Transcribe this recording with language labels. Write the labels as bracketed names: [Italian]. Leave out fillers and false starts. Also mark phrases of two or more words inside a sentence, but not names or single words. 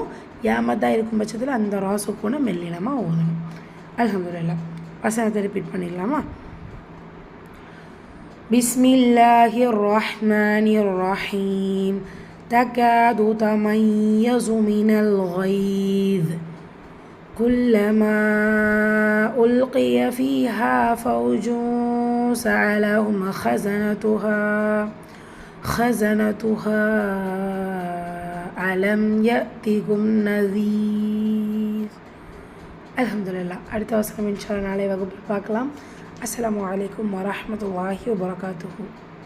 [Tamil] யாமத்தாக இருக்கும் பட்சத்தில் அந்த ராசுக்கூனை மெல்லினமாக ஓதணும். அல்ஹம்துலில்லாஹ். வசனத்தை ரிப்பீட் பண்ணிடலாமா? [Arabic] بسم الله الرحمن الرحيم. تكاد تميز من الغيظ كلما ألقي فيها فوج سألهم خزنتها ألم يأتكم نذير. الحمد لله. [Tamil] அடுத்த வசனம் [Arabic] إن شاء الله [Tamil] நாளை வகுப்பில் பார்க்கலாம். [Arabic] السلام عليكم ورحمة الله وبركاته.